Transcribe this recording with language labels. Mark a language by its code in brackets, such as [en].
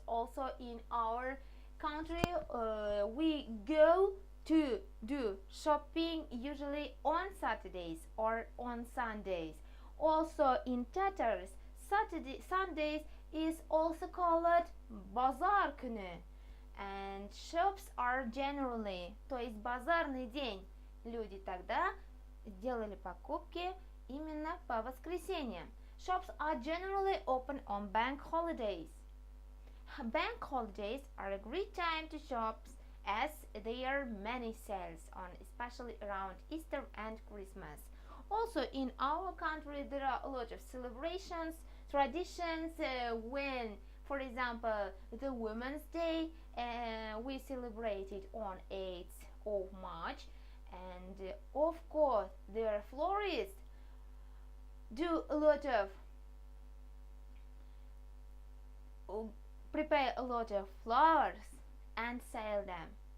[en] Also in our country, we go to do shopping usually on Saturdays or on Sundays. Also in Tatars, Sundays is also called [tt] Bazar günü, [en] and shops are generally, [ru] то есть базарный день. Люди тогда делали покупки именно по воскресеньям. [en] Shops are generally open on bank holidays. Bank holidays are a great time to shop as there are many sales on, especially around Easter and Christmas. Also in our country there are a lot of celebrations, traditions, when, for example, the Women's Day, we celebrate it on 8th of March, and of course their florists do a lot of prepare a lot of flowers and sell them.